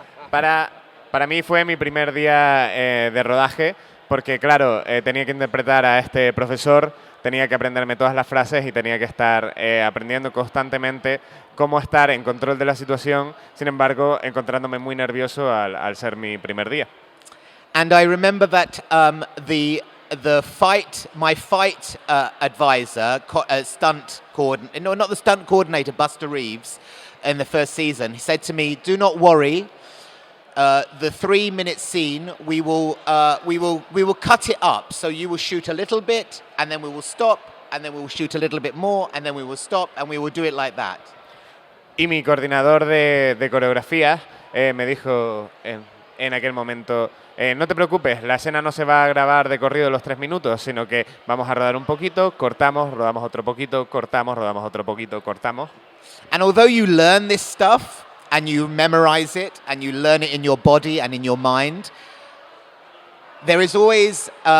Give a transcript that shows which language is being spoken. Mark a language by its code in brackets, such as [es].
[es] Para mí fue mi primer día de rodaje porque, claro, tenía que interpretar a este profesor, tenía que aprenderme todas las frases y tenía que estar aprendiendo constantemente cómo estar en control de la situación, sin embargo, encontrándome muy nervioso al ser mi primer día. [en] And I remember that my fight advisor, stunt coordinator, no, not the stunt coordinator, Buster Reeves, in the first season, he said to me, "Do not worry. The 3-minute scene, we will cut it up. So you will shoot a little bit, and then we will stop, and then we will shoot a little bit more, and then we will stop, and we will do it like that." [es] Y mi coordinador de coreografía me dijo en aquel momento, no te preocupes, la escena no se va a grabar de corrido los 3 minutos, sino que vamos a rodar un poquito, cortamos, rodamos otro poquito, cortamos, rodamos otro poquito, cortamos. [en] And although you learn this stuff, and you memorize it, and you learn it in your body and in your mind, there is always